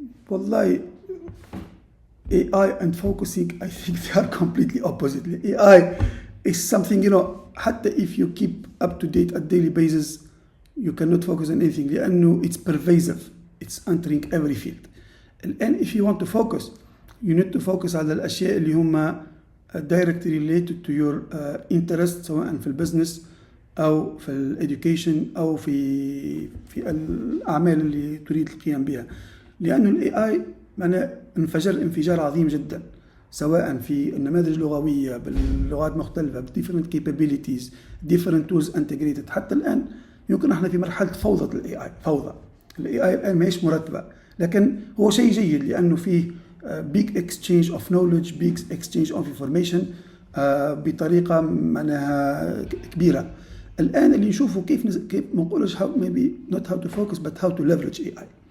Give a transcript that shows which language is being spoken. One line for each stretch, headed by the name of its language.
Arabic: والله
English: AI and focusing, I think they are completely opposite. AI is something,
Arabic: حتى
English: if you keep up to date at daily basis, you cannot focus on anything
Arabic: لأنه
English: it's pervasive. It's entering every field.
Arabic: الآن
English: if you want to focus, you need to focus
Arabic: على الأشياء اللي هم
English: directly related to your interest,
Arabic: سواء في البزنس أو في الإديوكيشن أو في الأعمال اللي تريد القيام بها. لأنه الاي اي انفجر انفجار عظيم جدا، سواء في النماذج اللغويه باللغات مختلفه ب
English: different capabilities different tools integrated.
Arabic: حتى الان يمكن احنا في مرحله فوضى الاي اي. فوضى الاي اي الان ماهيش مرتبه، لكن هو شيء جيد لانه فيه
English: big exchange of knowledge, big exchange of information
Arabic: بطريقه معناها كبيره. الان اللي نشوفه كيف ما نقولش
English: maybe not how to focus but how to leverage AI.